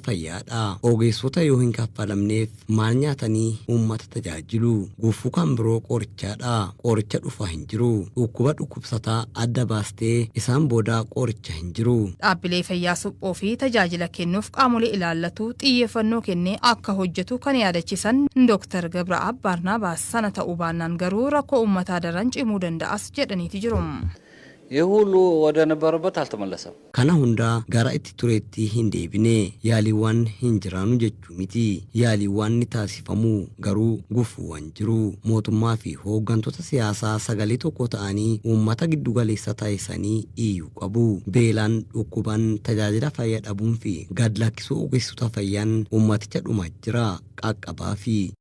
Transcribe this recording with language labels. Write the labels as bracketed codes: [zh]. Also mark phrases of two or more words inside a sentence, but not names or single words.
[om] Ogeessota yoo hin kaffalamne fayyadamneef maal nyaatanii uummata tajaajilu gufuu kan biroo qorichaadha qoricha dhufa hin jiru dhukkuba dhukkubsataa adda baastee isaan booda qoricha hin jiru. Dhaabbilee fayyaa suphoo fi tajaajila kennuuf qaamolee ilaallatu xiyyeeffannoo kennee akka hojjetu kan yaadachiisan Dr. Gabraab Barnaabaas sana ta'uu baannaan garuu rakkoo uummataa daran cimuu danda'as jedhaniiti jiru. [am] የሁሉ ወደ ነበረበት አልተመለሰም። [om] kana hunda gara itti tureetti hin deebine yaaliiwwan hin jiraanu jechuu miti yaaliiwwan ni taasifamu garuu gufuuwwan jiru mootummaa fi hooggantoota siyaasaa sagalee tokko ta'anii uummata giddu galeessa taasisanii iyyuu qabu beelaan dhukkuban tajaajila fayyaa dhabuun fi gad lakkisuu ogeessota fayyaan uummaticha dhumaa jira qaqqabaa fi